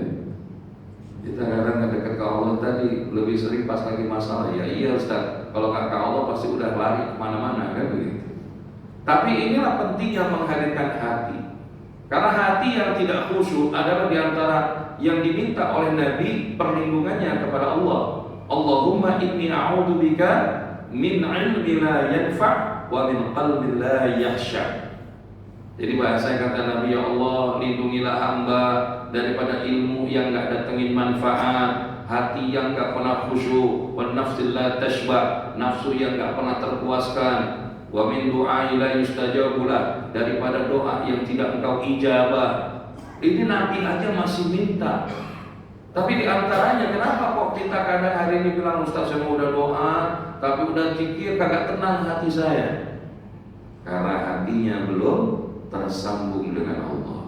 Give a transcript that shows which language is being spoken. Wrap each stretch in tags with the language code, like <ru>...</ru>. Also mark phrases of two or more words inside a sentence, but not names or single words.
<id>Kita kadang dekat ke Allah tadi lebih sering pas lagi masalah. Ya iya Ustaz, kalau gak ke Allah pasti udah lari kemana-mana kan begitu. Tapi inilah pentingnya menghadirkan hati. Karena hati yang tidak khusyuk adalah diantara yang diminta oleh Nabi perlindungannya kepada Allah.</id> <ar>اللهم إني أعوذ بك من علم لا ينفع ومن قلب لا يخشع.</ar> <id>Jadi bahasa kata Nabi,</id> <ar>يا الله,</ar> <id>lindungilah hamba daripada ilmu yang gak datengin manfaat, hati yang gak pernah khusyuk,</id> <ar>ونفس لا تشبع,</ar> <id>nafsu yang gak pernah terpuaskan,</id> <ar>ومن دعاء لا يستجاب له,</ar> <id>daripada doa yang tidak engkau ijabah. Ini Nabi aja masih minta. Tapi diantaranya kenapa kok kita kadang hari ini bilang Ustaz saya mau udah doa, tapi udah zikir kagak tenang hati saya? Karena hatinya belum tersambung dengan Allah.</id>